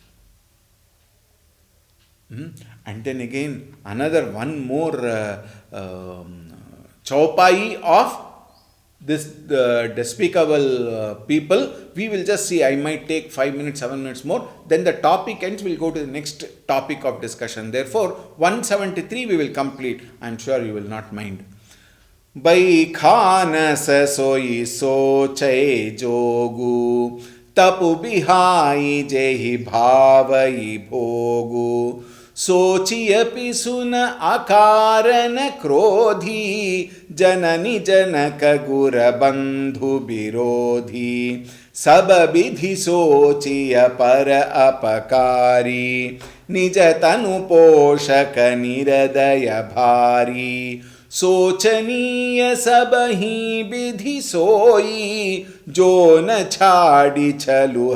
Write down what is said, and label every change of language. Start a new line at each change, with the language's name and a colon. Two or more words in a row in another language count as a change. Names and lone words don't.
English: And then again, another one more chaupai of this despicable people. We will just see. I might take 5 minutes, 7 minutes more. Then the topic ends. We'll go to the next topic of discussion. Therefore, 173 we will complete. I am sure you will not mind.
Awadhi: बैखानस सोइ सोचै जोगु तपु बिहाइ जेहि भावइ भोगु सोचियपि सुन अकारण क्रोधी जननी जनक गुर बंधु विरोधी सब विधि सोचिय पर अपकारी निज तनु पोषक निरदय भारी सोचनीय सब ही विधि सोई जो न छाड़ी छलु